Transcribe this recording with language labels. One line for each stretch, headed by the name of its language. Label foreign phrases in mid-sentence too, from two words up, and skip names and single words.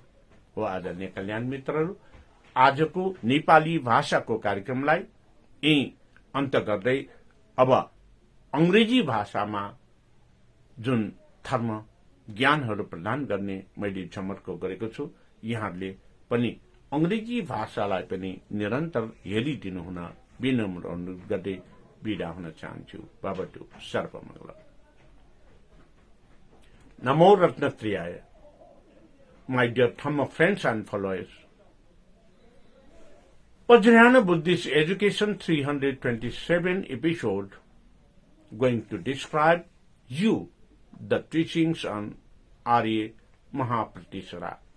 Nepali: हो आदरणीय कल्याण मित्रहरू, आजको नेपाली भाषाको कार्यक्रमलाई यही अन्त गर्दै अब अंग्रेजी भाषामा जुन धर्म ज्ञानहरू प्रदान गर्ने मैले जमर्को गरेको छु, यहाँहरूले पनि अंग्रेजी भाषालाई पनि निरन्तर हेरिदिनु हुन विनम्र अनुरोध गर्दै बिदा हुन चाहन्छु।
Sanskrit: भवतु सर्वमङ्गलम्। नमो रत्नत्रयाय।
English: My dear Dhamma friends and followers, Vajrayana Buddhist Education 327 episode going to describe you the teachings on Aarya Mahapratishara.